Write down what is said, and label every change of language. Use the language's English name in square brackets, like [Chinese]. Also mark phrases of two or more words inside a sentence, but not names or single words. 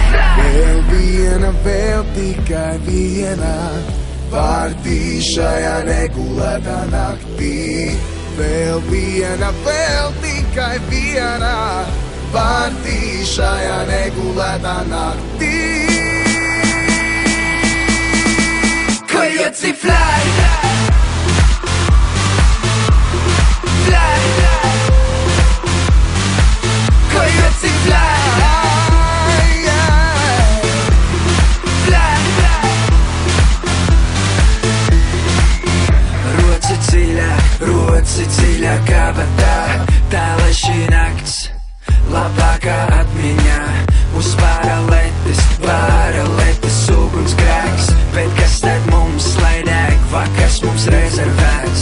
[Latvian] Vēl viena, vēl tikai viena pārtī šajā negulētā naktī. Vēl viena, vēl tikai viena pārtī šajā negulētā naktī. [English] Coyote fly, fly, coyote fly, fly. [Latvian] Roci dziļāk kabatā, tā lai šī nakts labākā atmiņā. Uz paraletes ugunsgrēks, bet kas tad mums lai deg, vakars mums rezervēts.